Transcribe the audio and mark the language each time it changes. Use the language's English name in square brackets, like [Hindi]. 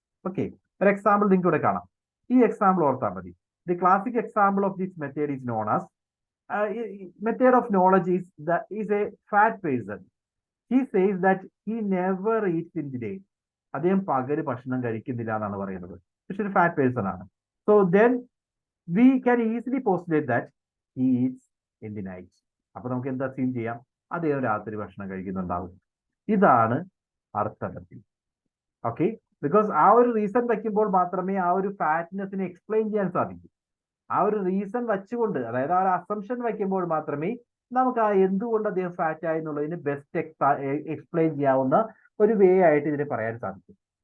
[Malayalam] Okay, ഒരു example നിങ്ങൾക്ക് ഇവിടെ കാണാം. ഈ എക്സാമ്പിൾ ഓർത്താൽ മതി. [English] The classic example of this method is known as method of knowledge is a fat person. He says that he never eats in the day. [Malayalam] അദ്ദേഹം പകല് ഭക്ഷണം കഴിക്കുന്നില്ല എന്നാണ് പറയുന്നത്. പക്ഷെ ഒരു ഫാറ്റ് പേഴ്സൺ ആണ്. [English] So then we can easily postulate that he eats in the night. [Malayalam] അപ്പൊ നമുക്ക് എന്താ അസ്യൂം ചെയ്യാം? അദ്ദേഹം രാത്രി ഭക്ഷണം കഴിക്കുന്നുണ്ടാവും. ഇതാണ് അർത്ഥപത്തി. ഓക്കെ, ബിക്കോസ് ആ ഒരു റീസൺ വയ്ക്കുമ്പോൾ മാത്രമേ ആ ഒരു ഫാറ്റ്നെസ്സിനെ എക്സ്പ്ലെയിൻ ചെയ്യാൻ സാധിക്കൂ. ആ ഒരു റീസൺ വെച്ചുകൊണ്ട്, അതായത് ആ ഒരു അസംഷൻ വയ്ക്കുമ്പോൾ മാത്രമേ നമുക്ക് ആ എന്തുകൊണ്ട് അദ്ദേഹം ഫാറ്റ് ആയി എന്നുള്ളതിന് ബെസ്റ്റ് എക്സ്പ്ലെയിൻ ചെയ്യാവുന്ന ഒരു വേ ആയിട്ട് ഇതിനെ പറയാൻ സാധിക്കും.